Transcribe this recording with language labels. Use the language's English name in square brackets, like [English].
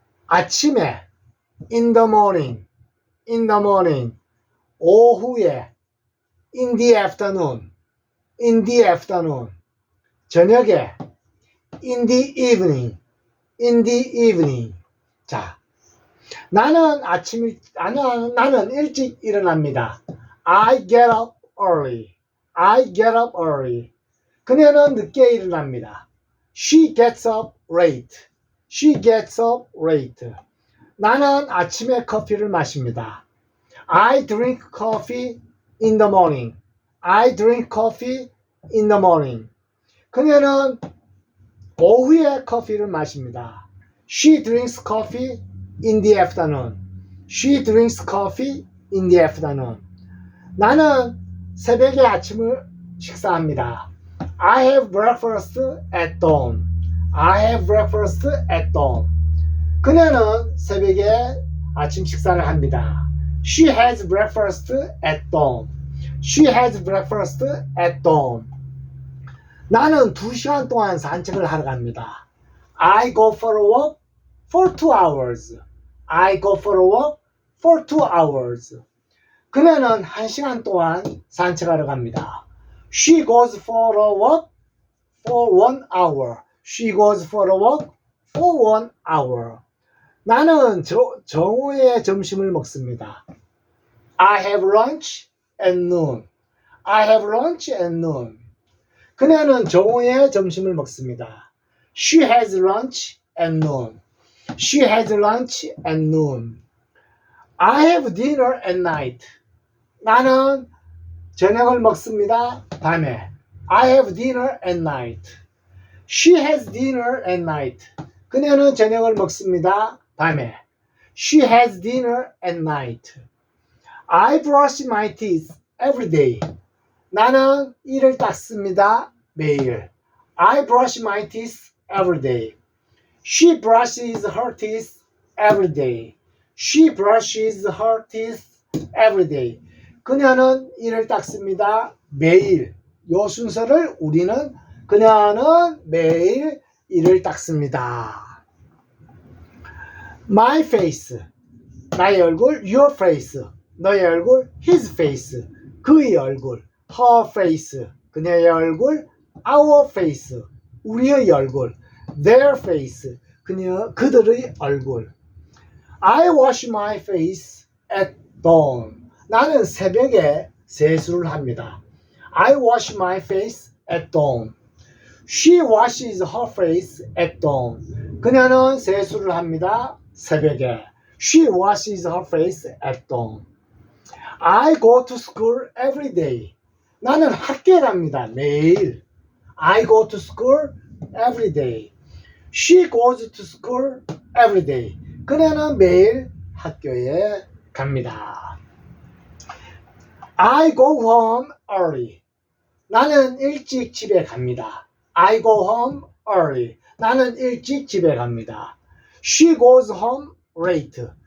[Korean] 아침에, [English] in the morning, in the morning, [Korean] 오후에, [English] in the afternoon, in the afternoon, [Korean] 저녁에, [English] in the evening, in the evening. [Korean] 자, 나는 나는 일찍 일어납니다. [English] I get up early. I get up early. [Korean] 그녀는 늦게 일어납니다. [English] She gets up late. She gets up late. [Korean] 나는 아침에 커피를 마십니다. [English] I drink coffee in the morning. I drink coffee in the morning. [Korean] 그녀는 오후에 커피를 마십니다. [English] She drinks coffee in the afternoon. She drinks coffee in the afternoon. [Korean] 나는 새벽에 아침을 식사합니다. [English] I have breakfast at dawn. I have breakfast at dawn. [Korean] 그녀는 새벽에 아침 식사를 합니다. [English] She has breakfast at dawn. She has breakfast at dawn. [Korean] 나는 2시간 동안 산책을 하러 갑니다. [English] I go for a walk for 2 hours. I go for a walk for 2 hours. [Korean] 그녀는 1시간 동안 산책하러 갑니다. [English] She goes for a walk for 1 hour. She goes for a walk for 1 hour. [Korean] 나는 정오에 점심을 먹습니다. [English] I have lunch at noon. I have lunch at noon. [Korean] 그녀는 정오에 점심을 먹습니다. [English] She has lunch at noon. She has lunch at noon. I have dinner at night. [Korean] 나는 저녁을 먹습니다. 밤에. [English] I have dinner at night. She has dinner at night. [Korean] 그녀는 저녁을 먹습니다. 밤에. [English] She has dinner at night. I brush my teeth every day. [Korean] 나는 이를 닦습니다. 매일. [English] I brush my teeth every day. She brushes her teeth every day. She brushes her teeth every day. [Korean] 그녀는 이를 닦습니다. 매일. 요 순서를 우리는 그녀는 매일 이를 닦습니다. [English] My face. 나의 얼굴. Your face. 너의 얼굴. His face. 그의 얼굴. Her face. 그녀의 얼굴. Our face. 우리의 얼굴. Their face. [Korean] 그들의 얼굴. [English] I wash my face at dawn. [Korean] 나는 새벽에 세수를 합니다. [English] I wash my face at dawn. She washes her face at dawn. [Korean] 그녀는 세수를 합니다. 새벽에. [English] She washes her face at dawn. I go to school every day. [Korean] 나는 학교에 갑니다. 매일. [English] I go to school every day. She goes to school every day. [Korean] 그녀는 매일 학교에 갑니다. [English] I go home early. [Korean] 나는 일찍 집에 갑니다. [English] I go home early. [Korean] 나는 일찍 집에 갑니다. [English] She goes home late.